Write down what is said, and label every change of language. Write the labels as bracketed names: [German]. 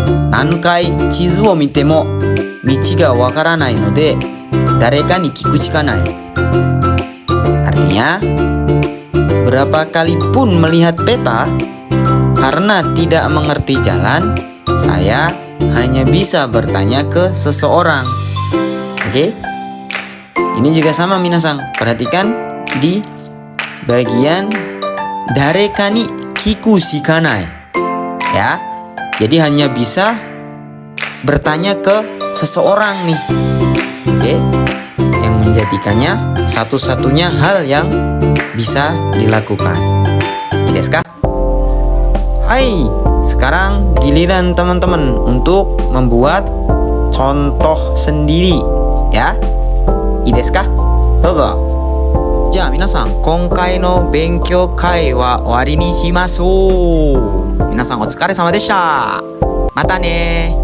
[Japanese] 何回地図を見ても道がわからないので誰かに聞くしかない。 [Indonesian] Artinya, berapa kali pun melihat peta, karena tidak mengerti jalan, saya hanya bisa bertanya ke seseorang. Oke? Ini juga sama minasang. Perhatikan di bagian [Japanese] dareka ni kiku shikanai. [Indonesian] Ya. Jadi hanya bisa bertanya ke seseorang nih. Oke? Yang menjadikannya satu-satunya hal yang bisa dilakukan. [Japanese] Ii desu ka? [Indonesian] Hai, sekarang giliran teman-teman untuk membuat contoh sendiri ya. [Japanese] Ii desu ka? Dozo. じゃあ皆さん、今回の勉強会は終わりにしましょう。皆さんお疲れ様でした。またね。